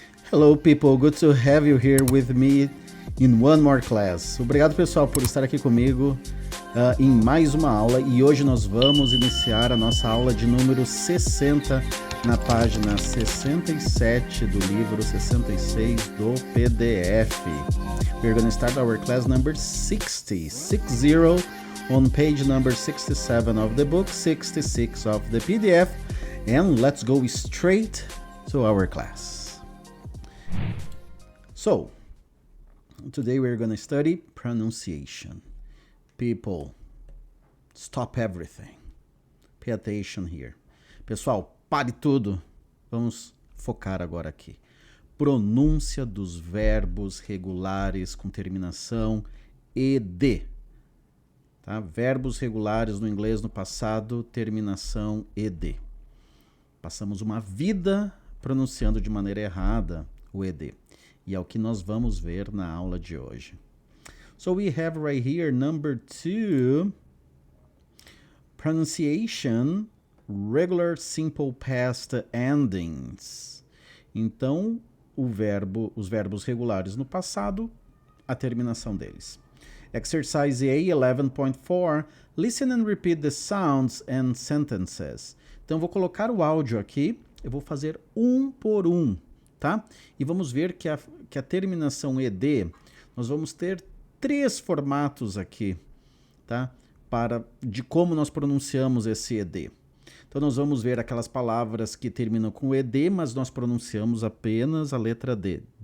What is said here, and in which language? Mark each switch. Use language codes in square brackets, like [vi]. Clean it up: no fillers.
[en] Hello people, good to have you here with me in one more class. [pt] Obrigado pessoal por estar aqui comigo em mais uma aula e hoje nós vamos iniciar a nossa aula de número 60 na página 67 do livro 66 do PDF. [en] We're going to start our class number 60 on page number 67 of the book, 66 of the PDF, and let's go straight to our class. So, today we're going to study pronunciation. People, stop everything. Pay attention here. [pt] Pessoal, pare tudo. Vamos focar agora aqui. Pronúncia dos verbos regulares com terminação ed. Tá? Verbos regulares no inglês no passado, terminação ed. Passamos uma vida pronunciando de maneira errada o ed. E é o que nós vamos ver na aula de hoje. [en] So we have right here number 2, pronunciation, regular simple past endings. [pt] Então, os verbos regulares no passado, a terminação deles. [en] Exercise A 11.4, listen and repeat the sounds and sentences. [pt] Então, vou colocar o áudio aqui, eu vou fazer um por um, tá? E vamos ver que a terminação ed, nós vamos ter 3 formatos aqui, tá? De como nós pronunciamos esse ed. Então, nós vamos ver aquelas palavras que terminam com ed, mas nós pronunciamos apenas a letra D.